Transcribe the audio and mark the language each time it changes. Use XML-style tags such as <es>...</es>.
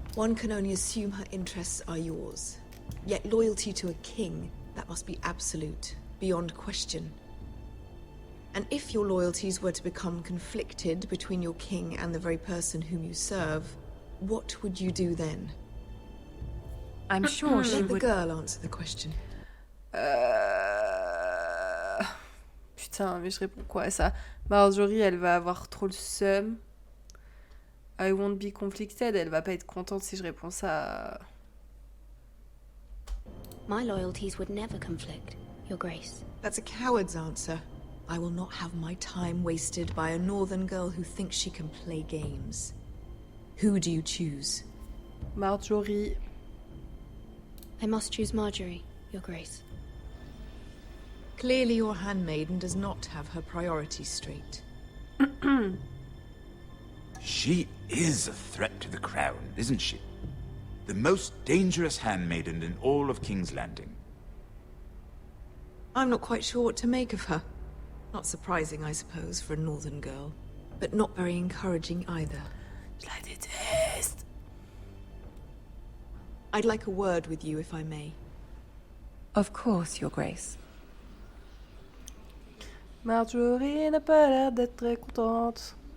<en>One can only assume her interests are yours. Yet loyalty to a king, that must be absolute, beyond question. And if your loyalties were to become conflicted between your king and the very person whom you serve, what would you do then? I'm sure she Let the would... girl answer the question.</en> <fr>Putain, mais je réponds quoi à ça? Marjorie, elle va avoir trop le seum.</fr> <en>I won't be conflicted.</en> <fr>Elle va pas être contente si je réponds ça.</fr> <en>My loyalties would never conflict, Your Grace. That's a coward's answer. I will not have my time wasted by a northern girl who thinks she can play games. Who do you choose? Marjorie. I must choose Marjorie, Your Grace. Clearly your handmaiden does not have her priorities straight. She is a threat to the crown, isn't she? The most dangerous handmaiden in all of King's Landing. I'm not quite sure what to make of her. Not surprising, I suppose, for a northern girl. But not very encouraging either.</en> <fr>Je la déteste.</fr> <en>I'd like a word with you, if I may. Of course, Your Grace.</en> <fr>Marjorie n'a pas l'air d'être très contente.</fr>